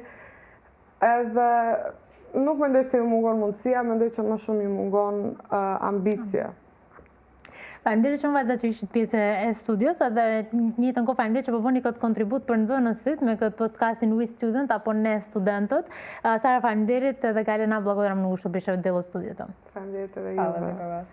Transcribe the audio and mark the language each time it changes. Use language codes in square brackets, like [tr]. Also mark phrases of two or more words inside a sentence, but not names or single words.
[sq] Edhe nuk mendoj se ju mungon mundësia, mendoj që më shumë ju mungon ambicia. Faleminderit shumë vajza që ishit pjesë e studios, edhe njëjtën kohë faleminderit që po bëni këtë kontribut për nxënësit me këtë podcastin We Student apo Ne Studentët. Sara, faleminderit edhe Galena, [mk] благодарам много, што беше дело студиото. [sq] Faleminderit edhe juve.